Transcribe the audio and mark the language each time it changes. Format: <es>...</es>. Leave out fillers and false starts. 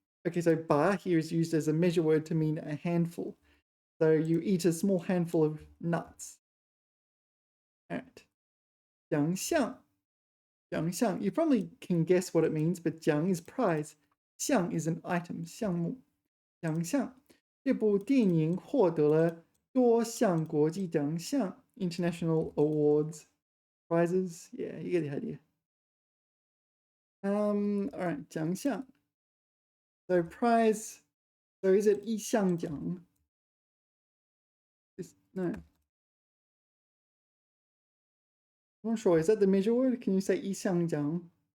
<en>Okay, so 把 here is used as a measure word to mean a handful. So you eat a small handful of nuts. All right. 奖项.奖项. You probably can guess what it means, but 奖 is prize. 项 is an item. 项目.奖项.</en> <zh>这部电影获得了多项国际奖项</zh> <en>international awards, prizes. Yeah, you get the idea. All right, 奖项. So prize. So is it 一项奖? No. I'm not sure. Is that the measure word? Can you say 一项奖?</en>